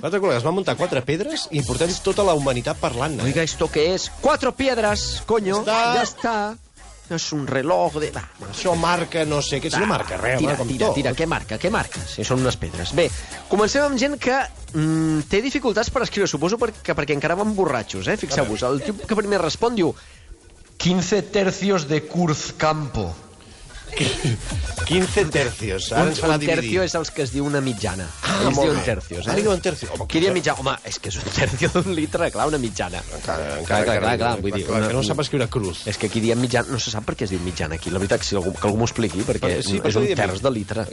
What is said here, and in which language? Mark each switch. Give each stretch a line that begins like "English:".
Catalan: 4 col·legues, van muntar 4 pedres i portem tota la humanitat parlant.
Spanish: Oiga, ¿esto qué es? 4 piedras, coño. Ya está. Es un reloj de...
Catalan: Això marca no sé què. Si no marca res, tira. Què marca? Si són unes pedres. Bé, comencem amb gent que té dificultats per escriure, suposo perquè encara van borratxos, eh? Fixeu-vos, el tio que primer respon diu 15 tercios de Cruzcampo. 15 tercios. Ara ens farà dividir. Un tercio és els que es diu una mitjana. Ells diuen tercios. Ara diuen tercio. Qui diria mitjana? Home, és que és un tercio d'un litre, clar, una mitjana. Clar, vull dir... Que no sap escriure cruz. És que aquí diem mitjana, no se sap per què es diu mitjana aquí. La veritat, que algú m'ho expliqui, perquè és un terç de litre.